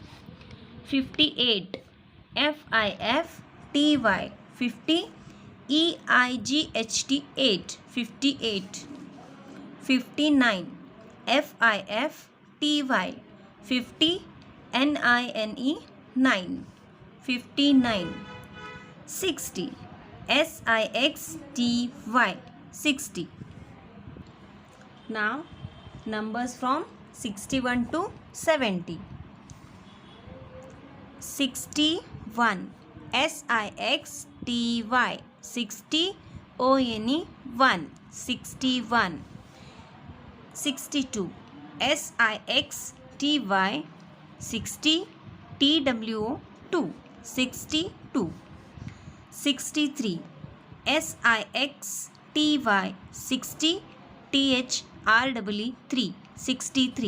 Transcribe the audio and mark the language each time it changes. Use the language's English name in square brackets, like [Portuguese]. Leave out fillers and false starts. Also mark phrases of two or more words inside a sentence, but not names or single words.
[English] 58. F-I-F-T-Y, 50, E-I-G-H-T, 8, 58. 59. F-I-F-T-Y, 50, N-I-N-E, 9, 59. 60. S-I-X-T-Y, 60. Now numbers from 61 to 70. 61. S-I-X-T-Y, 60, O-N-E, 1, 61. 62. S-I-X-T-Y, 60, T-W-2, 62. 63. S-I-X-T-Y, 60, T-H-R-E-E, 3, 63.